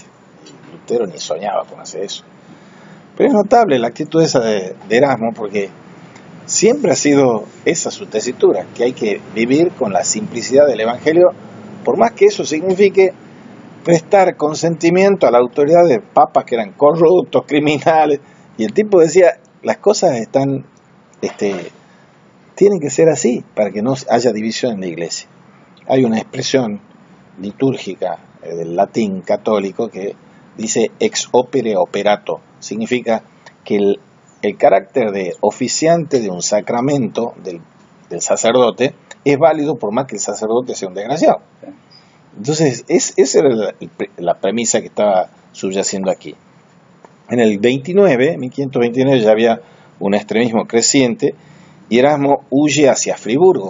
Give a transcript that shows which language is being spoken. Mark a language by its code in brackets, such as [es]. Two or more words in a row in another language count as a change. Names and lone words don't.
[es] Y Lutero ni soñaba con hacer eso. Pero es notable la actitud esa de Erasmo porque siempre ha sido esa su tesitura, que hay que vivir con la simplicidad del Evangelio, por más que eso signifique prestar consentimiento a la autoridad de papas que eran corruptos, criminales, Y el tipo decía, las cosas tienen que ser así para que no haya división en la iglesia. Hay una expresión litúrgica del latín católico que dice [la] ex opere operato, [es] significa que el carácter de oficiante de un sacramento del sacerdote es válido por más que el sacerdote sea un desgraciado. Entonces, esa era la premisa que estaba subyaciendo aquí. En el 1529 ya había un extremismo creciente y Erasmo huye hacia Friburgo.